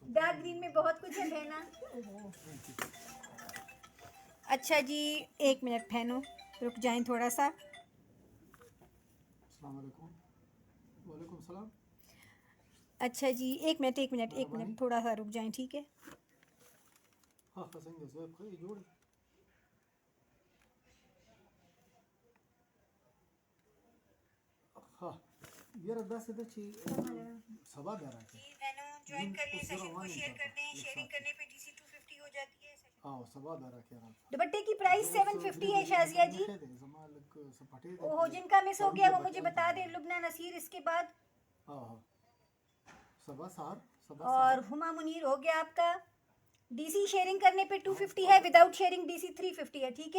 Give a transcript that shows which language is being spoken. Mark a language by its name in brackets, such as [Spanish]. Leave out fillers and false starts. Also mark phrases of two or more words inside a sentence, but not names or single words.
[English] dark green [Urdu] میں بہت کچھ ہے بہنا۔ اچھا جی، 1 منٹ بہنوں، رک جائیں تھوڑا سا. [Arabic] السلام عليكم. وعليكم السلام. [Urdu] اچھا جی، 1 منٹ تھوڑا سا رک جائیں، ٹھیک ہے. [Pashto] ها خزنجة زي بخير جوړ ها یاره داسې ده چې سبا بیا راکړي [Urdu] جوائن کر لیں، سیشن کو شیئر کر دیں۔ شیئرنگ کرنے پہ DC 250 ہو جاتی ہے. [Pashto] سبا بیا راکړي [Urdu] دوپٹے کی پرائس 750 ہے شازیہ جی۔ اوہو، جن کا مس ہو گیا وہ مجھے بتا دیں. لبنیٰ نصیر اس کے بعد, सबा सार اور ہما منیر ہو گیا آپ کا. DC شیئرنگ کرنے پہ 250 ہے, [English] without sharing [Urdu] DC 350 ہے، ٹھیک ہے.